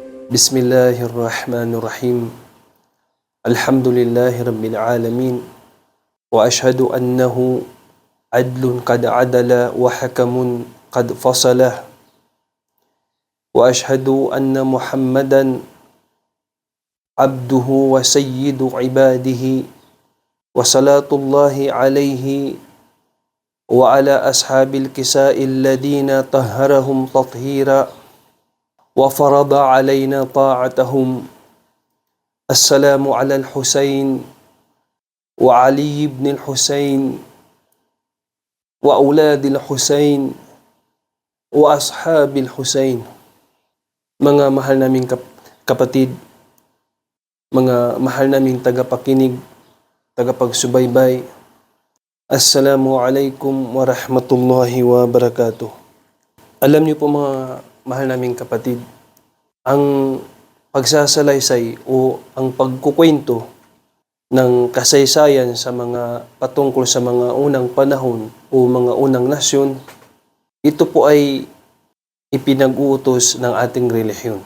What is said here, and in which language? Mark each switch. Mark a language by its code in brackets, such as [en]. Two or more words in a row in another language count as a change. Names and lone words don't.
[ar] بسم الله الرحمن الرحيم. الحمد لله رب العالمين. وأشهد أنه عدل قد عدل وحكم قد فصل. وأشهد أن محمدا عبده وسيد عباده وصلوات الله عليه وعلى أصحاب الكساء الذين طهرهم تطهيرا وفرض علينا طاعتهم. السلام على الحسين وعلي بن الحسين وأولاد الحسين وأصحاب الحسين. [tl] Mga mahal naming kapatid, mga mahal naming tagapakinig, tagapagsubaybay, [ar] السلام عليكم ورحمة الله وبركاته. [tl] Alam niyo po mga mahal naming kapatid, ang pagsasalaysay o ang pagkukwento ng kasaysayan sa mga patungkol sa mga unang panahon o mga unang nasyon, ito po ay ipinag-uutos ng ating relihiyon.